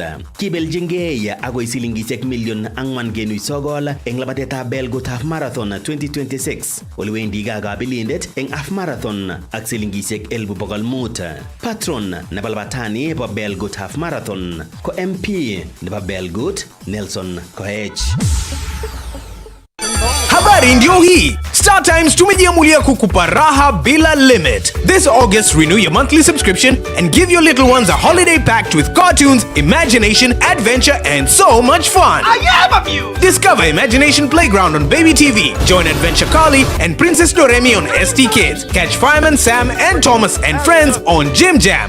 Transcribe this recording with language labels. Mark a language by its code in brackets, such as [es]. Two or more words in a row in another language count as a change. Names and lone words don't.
[kln] Kibeljingei agoi silingisiek million 4.9 eng labatetab Belgut Half Marathon 2026. Olewendi kakabelindet eng Half Marathon ak silingisiek 1,500. Patron nebo labatani bo Belgut Half Marathon ko MP nebo Belgut Nelson Koech. [sw] Habari ndio hii. Star Times tumejiamulia kukupa raha bila limit. [en] This August, renew your monthly subscription and give your little ones a holiday packed with cartoons, imagination, adventure, and so much fun. I am a view. Discover Imagination Playground on Baby TV. Join Adventure Carly and Princess Doremi on ST Kids. Catch Fireman Sam and Thomas and Friends on Jim Jam.